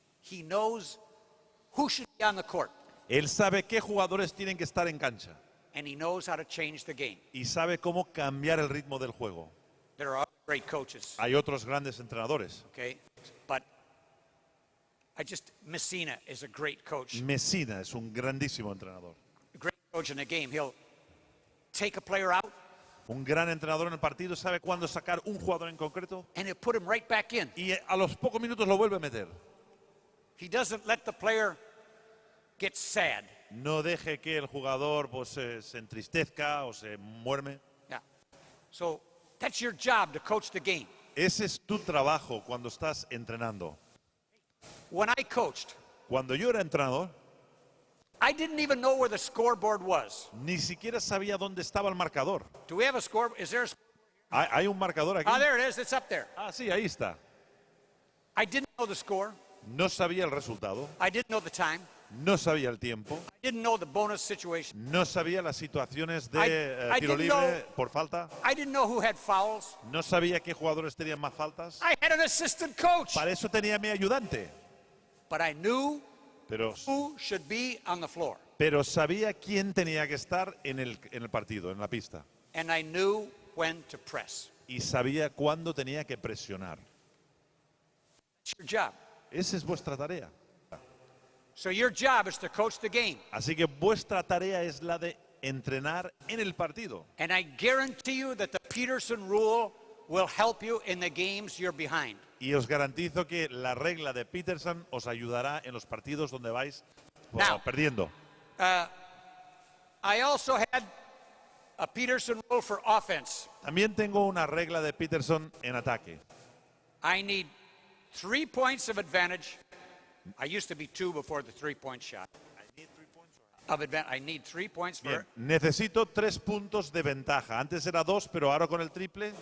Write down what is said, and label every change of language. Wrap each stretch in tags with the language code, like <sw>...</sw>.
<en>He knows who should be on the court,</en> <es>Él sabe qué jugadores tienen que estar en cancha</es> <en>and he knows how to change the game.</en> <es>y sabe cómo cambiar el ritmo del juego.</es> <en>There are other great coaches,</en> <es>Hay otros grandes entrenadores.</es> <en>okay? But Messina is a great coach.</en> <es>Messina es un grandísimo entrenador.</es> <en>A great coach in a game. He'll take a player out</en> <es>Un gran entrenador en el partido sabe cuándo sacar un jugador en concreto</es> <en>and he'll put him right back in.</en> <es>y a los pocos minutos lo vuelve a meter.</es> <en>He doesn't let the player get sad.</en> <es>No deje que el jugador pues, se entristezca o se muerme.</es> <en>Yeah. So that's your job, to coach the game.</en> <es>Ese es tu trabajo cuando estás entrenando.</es> <en>When I coached,</en> <es>Cuando yo era entrenador,</es> <en>I didn't even know where the scoreboard was.</en> <es>ni siquiera sabía dónde estaba el marcador.</es> <en>Do we have a score? Is there a</en> <es>¿Hay un marcador aquí?</es> <en>there it is. It's up there.</en> <es>Ah, sí, ahí está.</es> <en>I didn't know the score.</en> <es>No sabía el resultado,</es> <en>I didn't know the time.</en> <es>no sabía el tiempo,</es> <en>I didn't know the bonus situation.</en> <es>no sabía las situaciones</es> <en>I</en> <es>de tiro</es> <en>didn't</en> <es>libre por falta,</es> <en>I didn't know who had fouls.</en> <es>no sabía qué jugadores tenían más faltas.</es> <en>I had an assistant coach.</en> <es>Para eso tenía mi ayudante,</es> <en>But I knew</en> <es>pero</es> <en>who should be on the floor.</en> <es>sabía quién tenía que estar en el partido, en la pista.</es> <en>And I knew when to press.</en> <es>Y sabía cuándo tenía que presionar.</es> <en>It's your job.</en> <es>Esa es vuestra tarea.</es> <en>So your job is to coach the game.</en> <es>Así que vuestra tarea es la de entrenar en el partido.</es> <en>And I guarantee you that the Peterson rule will help you in the games you're behind.</en> <es>Y os garantizo que la regla de Peterson os ayudará en los partidos donde vais</es> <en>Now.</en> <es>perdiendo.</es> <en>I also had a Peterson rule for offense.</en> <es>También tengo una regla de Peterson en ataque.</es> <en>I need 3 points of advantage. I used to be 2 before the 3-point shot. I need 3 points</en> <es>Bien, necesito 3 puntos de ventaja. Antes era 2, pero ahora con el triple.</es>